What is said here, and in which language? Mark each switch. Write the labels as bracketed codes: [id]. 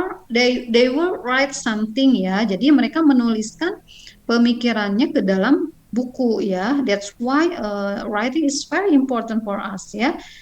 [en] They will write something ya. [id] Jadi mereka menuliskan pemikirannya ke dalam buku ya. [en] That's why writing is very important for us ya.